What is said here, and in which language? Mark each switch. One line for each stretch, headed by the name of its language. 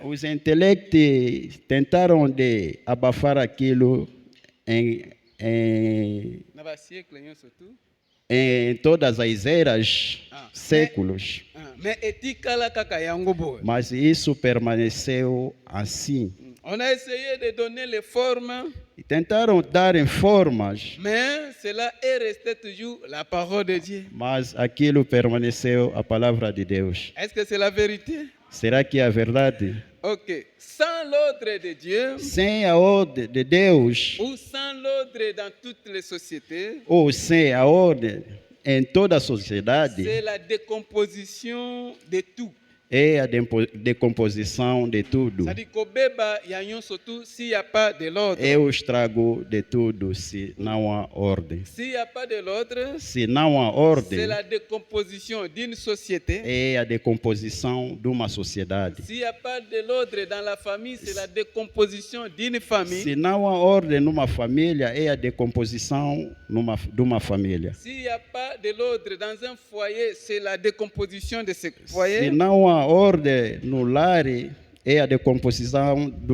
Portuguese: Os intelectos tentaram de abafar aquilo em
French: Naba siècle surtout.
Portuguese: todas as eras, séculos.
Lingala: Mais etikala kaka yango boy.
Portuguese: Mas isso permaneceu assim.
French: On a essayé de donner les formes,
Portuguese: E tentaram dar em formas,
French: mais cela est resté toujours la parole de Dieu.
Portuguese: mas aquilo permaneceu a palavra de Deus.
French: Est-ce que c'est la vérité?
Portuguese: Será que é a verdade?
French: Ok. Sans l'ordre de Dieu,
Portuguese: Sem a ordem de Deus,
French: ou sans l'ordre dans toutes les sociétés,
Portuguese: ou sem a ordem em toda a sociedade,
French: c'est la décomposition de tout.
Portuguese: é a decomposição de tudo.
French: C'est-à-dire qu'au beba, il y a surtout s'il n'y a pas de l'ordre.
Portuguese: É o estrago de tudo se não há ordem.
French: S'il n'y a pas de l'ordre,
Portuguese: Se não há
French: c'est
Portuguese: ordem,
French: la décomposition d'une société.
Portuguese: é a decomposição de uma sociedade.
French: S'il n'y a pas de l'ordre dans la famille, c'est la décomposition d'une famille.
Portuguese: Se não há ordem numa família, é a decomposição de uma família.
French: S'il n'y a pas de l'ordre dans un foyer, c'est la décomposition de ce
Portuguese: Se
French: foyer.
Portuguese: não há ordem no lar, é a decomposição